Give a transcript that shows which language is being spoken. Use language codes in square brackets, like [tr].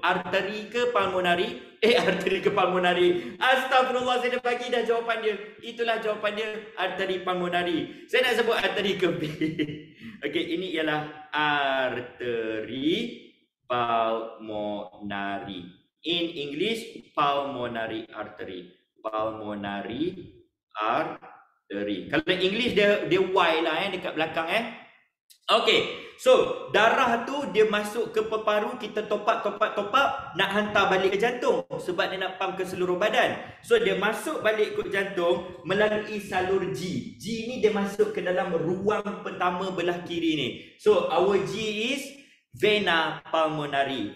[ms] Arteri ke pulmonary? Arteri ke pulmonary. Astagfirullah, saya dah bagi dah jawapan dia. Itulah jawapan dia, arteri pulmonary. Saya nak sebut arteri ke B. Okay, ini ialah arteri pulmonary. [en] In English, pulmonary artery. Pulmonary artery. [ms] Kalau English dia Y lah dekat belakang Okay, so darah tu dia masuk ke paru, kita top up, nak hantar balik ke jantung sebab dia nak pump ke seluruh badan. So dia masuk balik ke jantung melalui salur G. G ni dia masuk ke dalam ruang pertama belah kiri ni. [en] So our G is vena pulmonary.